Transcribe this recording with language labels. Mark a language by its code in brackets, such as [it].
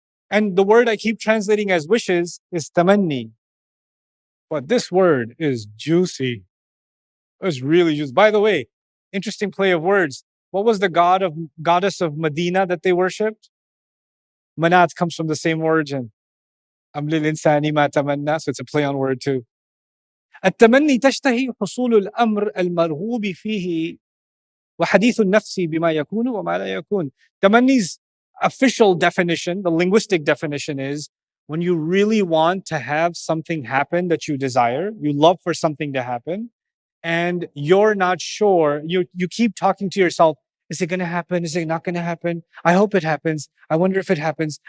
[en] And the word I keep translating as wishes is tamanni. But this word is juicy. It's really juicy. By the way, interesting play of words. What was the goddess of Medina that they worshipped? Manat comes from the same origin. [ar] Am lil insani ma tamanna. [en] So it's a play on word too. [ar] التمني تشتهي حصول الأمر المرغوب فيه وحديث النفس بما يكون وما لا يكون. [en] Tamanni's official definition, the linguistic definition is when you really want to have something happen that you desire, you love for something to happen, and you're not sure, you keep talking to yourself, is it going to happen? Is it not going to happen? I hope it happens. I wonder if it happens.